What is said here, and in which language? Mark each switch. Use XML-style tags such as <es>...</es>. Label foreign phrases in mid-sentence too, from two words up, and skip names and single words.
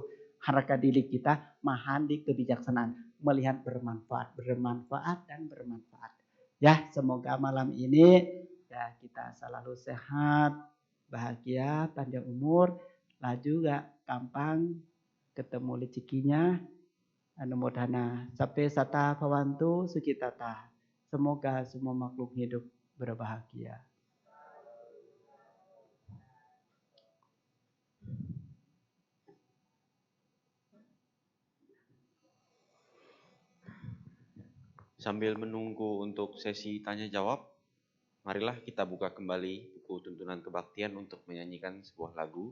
<id>Harga diri kita mahal di kebijaksanaan. Melihat bermanfaat dan bermanfaat. Ya, semoga malam ini ya kita selalu sehat, bahagia, panjang umur, laju gak gampang ketemu rezekinya.</id> <pi>Anumodhana sape sata bhavantu sukhitata.</pi> <id>Semoga semua makhluk hidup berbahagia. Sambil menunggu untuk sesi tanya jawab, marilah kita buka kembali buku tuntunan kebaktian untuk menyanyikan sebuah lagu.</id>